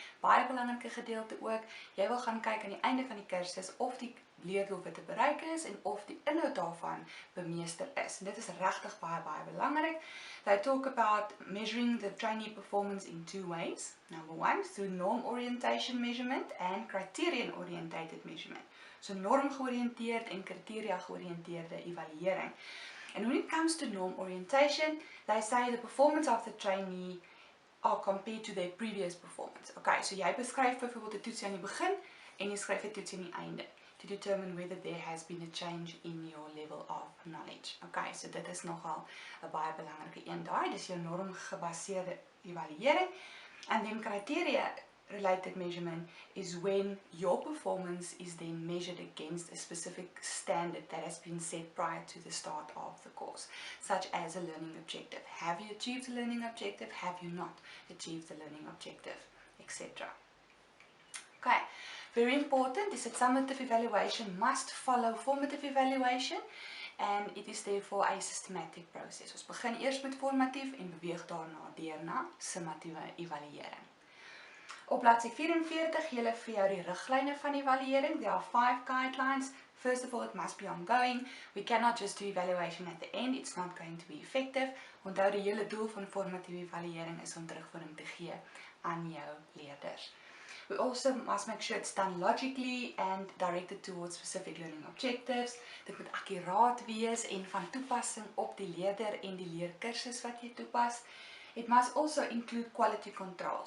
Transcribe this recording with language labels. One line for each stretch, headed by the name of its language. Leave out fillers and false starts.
Afrikaans: Baie belangrike gedeelte ook. Jy wil gaan kyk aan die einde van die kursus of die leerdoelwitte bereik is en of die inhoud daarvan bemeester is. En dit is regtig baie belangrik.
English: They talk about measuring the trainee performance in two ways. Number one, through norm orientation measurement and criterion orientated measurement.
Afrikaans: So norm georiënteerd en kriteria georiënteerde evaluering.
English: And when it comes to norm orientation, they say the performance of the trainee are compared to their previous performance.
Afrikaans: Okay, so jy beskryf byvoorbeeld 'n toetsie aan die begin en jy skryf 'n toetsie aan die einde
English: to determine whether there has been a change in your level of knowledge.
Afrikaans: Okay, so dit is nogal 'n baie belangrike een daai, dis jou norm gebaseerde evaluering.
English: And then criteria related measurement is when your performance is then measured against a specific standard that has been set prior to the start of the course, such as a learning objective. Have you achieved the learning objective? Have you not achieved the learning objective? Etc. Okay, very important is that summative evaluation must follow formative evaluation, and it is therefore a systematic process.
Afrikaans: Ons begin eers met formatief en beweeg daarna deur na summatiewe evaluering. Op bladsy 44 gee hulle vir jou die riglyne van evaluering.
English: There are 5 guidelines. First of all, it must be ongoing. We cannot just do evaluation at the end. It's not going to be effective.
Afrikaans: Onthou die hele doel van formatiewe evaluering is om terugvoering te gee aan jou leerders.
English: We also must make sure it's done logically and directed towards specific learning objectives.
Afrikaans: Dit moet akkuraat wees en van toepassing op die leerder en die leerkursus wat jy toepas.
English: It must also include quality control.